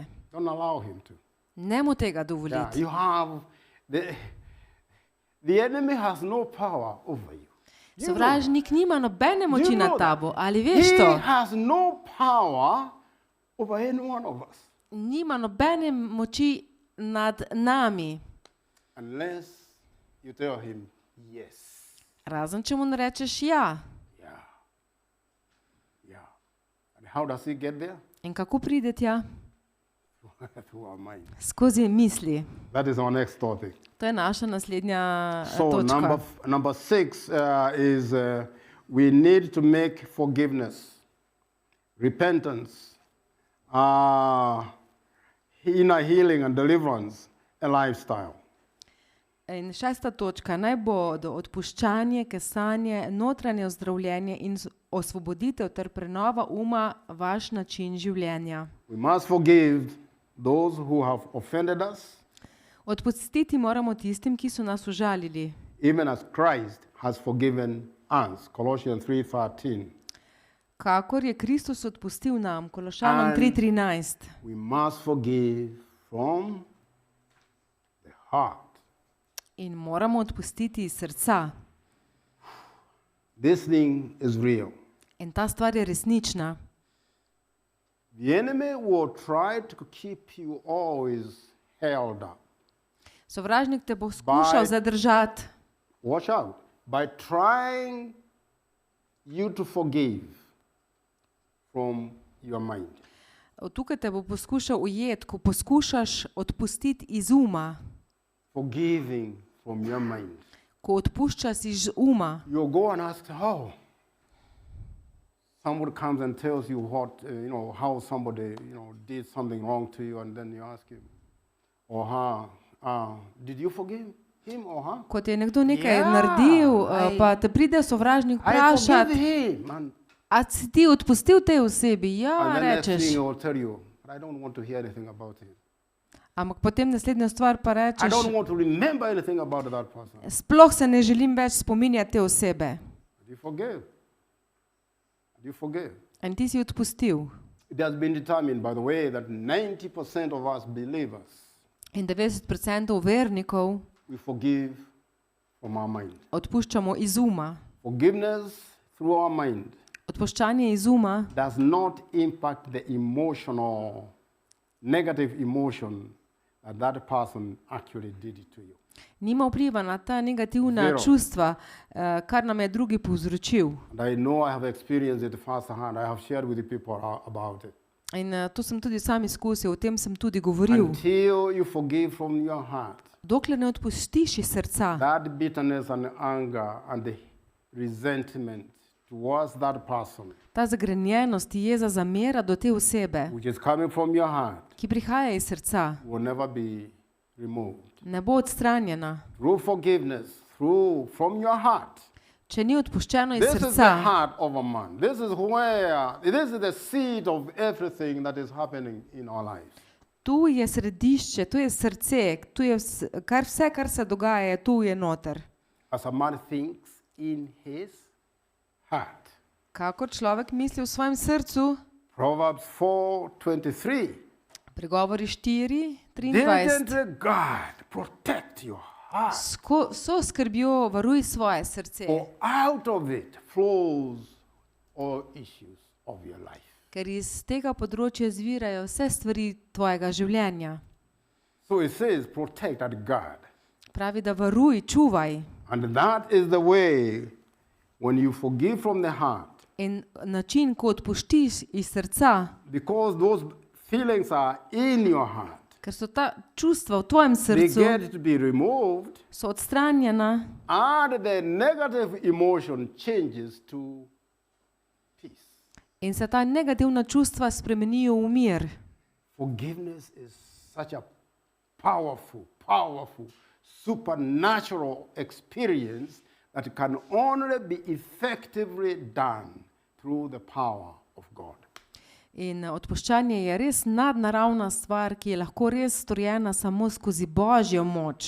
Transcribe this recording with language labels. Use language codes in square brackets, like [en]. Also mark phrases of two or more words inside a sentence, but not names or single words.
[en] Don't allow him to. [sl] Ne mu tega [en] Yeah, [sl] dovoliti. [en] you have the enemy has no power over you. You know [sl] Sovražnik nima nobene [en] that. [sl] moči [en] You [sl] nad [en] know [sl] tabo. [en] that. [sl] Ali veš [en] He [sl] to? [en] has no power over any one of us [sl] Nima nobene moči nad nami. [en] unless you tell him yes. [sl] Razen če mu ne rečeš ja. [en] Yeah. Yeah. And how does he get there? [sl] In kako pride tja? [en] Through our mind. [sl] Skozi misli. [en] That is our next topic. [sl] To je naša naslednja [en] So [sl] točka. [en] number 6 is we need to make forgiveness, repentance, inner healing and deliverance a lifestyle. [sl] In 6. točka. Naj bodo odpuščanje, kesanje, notranje ozdravljenje in osvoboditev ter prenova uma vaš način življenja. [en] We must forgive those who have offended us, [sl] Odpustiti moramo tistim, ki so nas užalili. [en] even as Christ has forgiven us. Colossians 3:13. [sl] Kakor je Kristus odpustil nam, Kološanom [en] And- [sl] 3:13. [en] We must forgive from the heart. [sl] In moramo odpustiti iz srca. [en] This thing is real. [sl] In ta stvar je resnična. [en] The enemy will try to keep you always held up. [sl] Sovražnik te bo skušal [en] By- [sl] zadržati, [en] Watch out. By trying you to forgive from your mind. [sl] tukaj te bo poskušal ujeti, ko poskušaš odpustiti iz uma, [en] Forgiving from your mind. [sl] ko odpuščaš iz uma. [en] You'll go and ask, somebody comes and tells you how somebody, did something wrong to you, and then you ask him or her, did you forgive him or her? [sl] Ko ti je nekdo nekaj Ja, naredil, [en] I- [sl] pa te pride sovražnik [en] I forgive [sl] vprašati, [en] him. And [sl] a si ti odpustil tej osebi? Ja, [en] then next thing [sl] rečeš. [en] he will tell you, but I don't want to hear anything about him. [sl] Ampak potem naslednja stvar pa [en] I [sl] rečeš, [en] don't want to remember anything about that person. [sl] sploh se ne želim več spominjati te osebe. [en] Do you forgive? Do you forgive? [sl] In ti si odpustil. [en] It has been determined, by the way, that 90% of us believers, [sl] In 90% vernikov [en] we forgive from our mind. [sl] odpuščamo iz uma. [en] Forgiveness through our mind [sl] Odpuščanje iz uma [en] does not impact the emotional, negative emotion that person actually did it to you. [sl] nima vpliva na ta negativna [en] Zero. [sl] čustva, kar nam je drugi povzročil. [en] And I know I have experienced it firsthand. I have shared with the people about it. [sl] In to sem tudi sam izkusil, o tem sem tudi govoril. [en] Until you forgive from your heart, [sl] Dokler ne odpustiš iz srca, [en] that bitterness and anger and the resentment towards that person, [sl] ta zagrenjenost, jeza, zamera do te osebe, [en] which is coming from your heart, [sl] ki prihaja iz srca, [en] will never be removed. [sl] ne bo odstranjena. [en] Through forgiveness, from your heart. [sl] Če ni odpuščeno iz [en] This is the [sl] srca, [en] heart of a man. This is the seed of everything that is happening in our lives. [sl] Tu je središče, tu je srce, tu je vse, kar se dogaja, je tu je noter. [en] As a man thinks in his heart. [sl] Kakor človek misli v svojem srcu, [en] Proverbs 4:23. [sl] Pregovori 4, 23. [en] Diligently guard, protect your heart. [sl] So skrbjo varuj svoje srce, [en] For out of it flows all issues of your life. [sl] ker iz tega področja izvirajo vse stvari tvojega življenja. [en] So it says, protect and guard. [sl] Pravi, da varuj, čuvaj. [en] And that is the way when you forgive from the heart. [sl] In način, ko odpuštiš iz srca, [en] Because those feelings are in your heart. [sl] ker so ta čustva v tvojem [en] They [sl] srcu, [en] get to be removed, [sl] so odstranjena [en] and the negative emotion changes to peace. [sl] in se ta negativna čustva spremenijo v mir. [en] Forgiveness is such a powerful, supernatural experience that can only be effectively done through the power of God. [sl] In odpuščanje je res nadnaravna stvar, ki je lahko res storjena samo skozi Božjo moč.